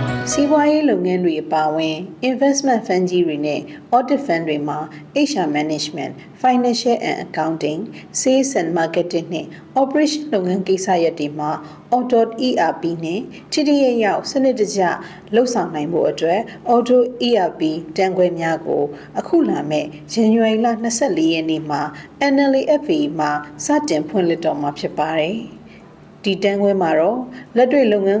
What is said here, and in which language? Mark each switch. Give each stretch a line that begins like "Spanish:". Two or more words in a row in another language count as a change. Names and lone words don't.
Burmese: စီးပွားရေးလုပ်ငန်းတွေအပါအဝင်
English: investment fund
Burmese: ကြီးတွေနဲ့
English: audit fund
Burmese: တွေမှာ
English: HR management, financial and accounting, sales and marketing
Burmese: နဲ့ operation လုပ်ငန်းကိစ္စရပ်တွေမှာ
English: auto ERP
Burmese: နဲ့ထိထိရောက်စနစ်တကျလှုပ်ဆောင်နိုင်ဖို့ အတွက်
English: auto ERP
Burmese: တန်းခွဲများကိုအခုလာမဲ့ January လ24ရက်နေ့မှာ NLFA မှာစတင်ဖွင့်လှစ်တော့မှာဖြစ်ပါတယ်။ဒီတန်းခွဲမှာတော့လက်တွေ့လုပ်ငန်း